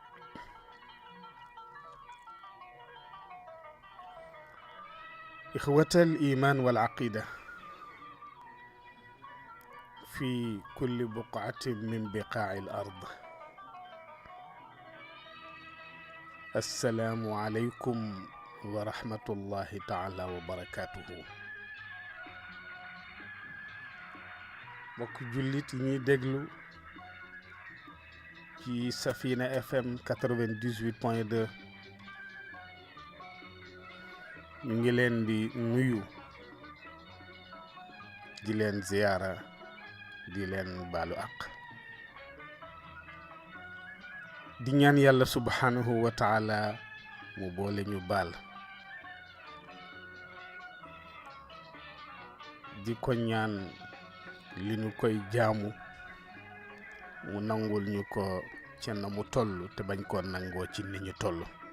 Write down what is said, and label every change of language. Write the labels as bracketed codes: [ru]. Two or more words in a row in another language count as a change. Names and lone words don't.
[ar] إخوة الإيمان والعقيدة في كل بقعة من بقاع الأرض، السلام عليكم ورحمة الله تعالى وبركاته. [wo] mbokk jullit yi ñuy déglu ci Safina FM 98.2 ñu ngi leen di nuyu di leen ziyaara di leen baalu àq di ñaan yàlla [ar] سبحانه وتعالى [wo] mu boole ñu baal di ko ñaan li ñu koy jaamu mu nangul ñu ko ci na mu toll te bañ ko nangoo ci ni ñu toll